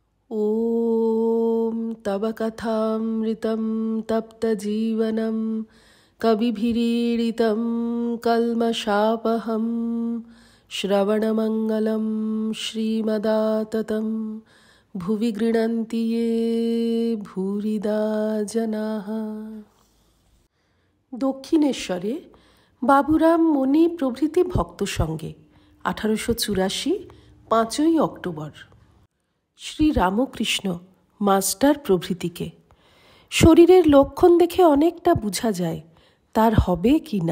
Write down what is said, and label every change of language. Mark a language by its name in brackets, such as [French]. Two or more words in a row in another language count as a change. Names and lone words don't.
[Sanskrit] ॐ तव कथामृतं तप्तजीवनं कविभिरीडितं कल्मषापहं श्रवणमङ्गलं श्रीमदाततं भुवि गृह्णन्ति ये भूरिदा जनाः। [Bangla] দক্ষিণেশ্বরে বাবুরাম মণি প্রভৃতি ভক্ত সঙ্গে 1884 5ই অক্টোবর। শ্রী রামকৃষ্ণ মাস্টার প্রভৃতিকে শরীরের লক্ষণ দেখে অনেকটা বোঝা যায় তার হবে কি না।